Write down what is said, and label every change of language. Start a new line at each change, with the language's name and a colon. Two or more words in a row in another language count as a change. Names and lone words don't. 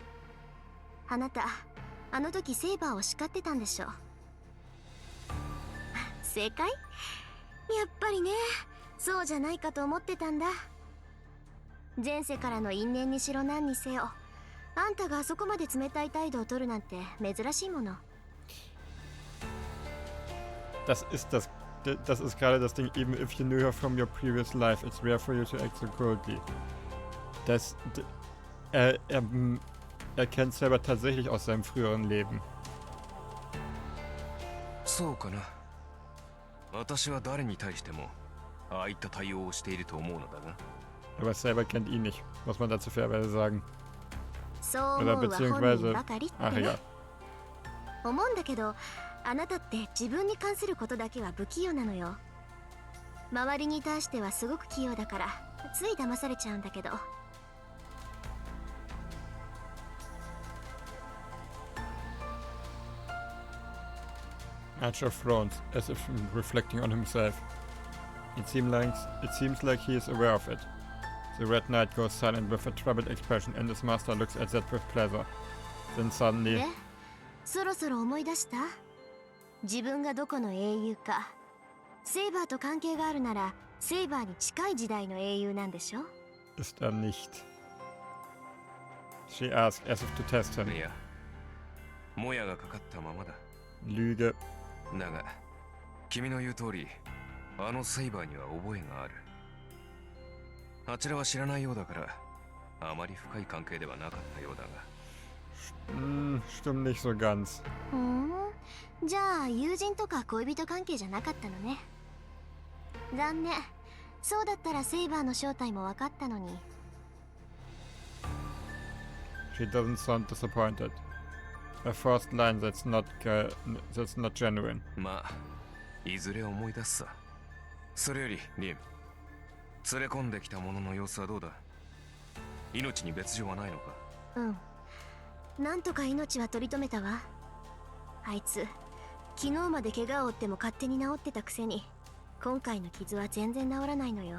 Japanese: あなたあの時セイバーを叱ってたんでしょ。正解？やっぱりね、そうじゃないかと思ってたんだ。前世からの因縁にしろ何にせよ、あんたがあそこまで冷たい態度を取るなんて珍しいもの。
German: Das ist gerade das Ding,
English: even if you knew her from your previous life, it's rare for you to act so coldly.
German: Er kennt selber tatsächlich aus seinem früheren Leben.
Japanese: そうかな。私は誰に対してもああいった対応をしていると思うのだが。
German: Aber selber kennt ihn nicht, muss man dazu fairerweise sagen.
Japanese: そう思
German: Oder
Japanese: うは本
German: beziehungsweise...
Japanese: 人ばかりって
German: Ach
Japanese: ね。
German: egal.
Japanese: 思うんだけど、あなたって自分に関することだけは不器用なのよ。周りに対してはすごく器用だからつい騙されちゃうんだけど。
English: Archer frowns, as if reflecting on himself. It seems like he is aware of it. The Red Knight goes silent with a troubled expression, and his master looks at that with pleasure. Then suddenly...
Japanese: で、そろそろ思い出した？自分がどこの英雄か。セイバーと関係があるならセイバーに近い時代の英雄なんでしょ？
German: Ist er nicht.
English: She asked, as if to test him.
Japanese: いや、もやがかかったままだ。
German: Lüge.
Japanese: だが、君の言う通り、あのセイバーには覚えがある。あちらは知らないようだから、あまり深い関係ではなかったようだが。
German: Stimmt nicht so ganz.
Japanese: じゃあ友人とか恋人関係じゃなかったのね。残念。そうだったらセイバーの正体も分かったのに。
English: She doesn't sound disappointed. A forced line that's not genuine.
Japanese: まあ、いずれ思い出すさ。それより、リン。連れ込んできた者の様子はどうだ？命に別状はないのか？うん。なんとか命は取り留めたわ。あいつ、昨日まで怪我を負っても勝手に治ってたくせに、今回の傷は全然治らないのよ。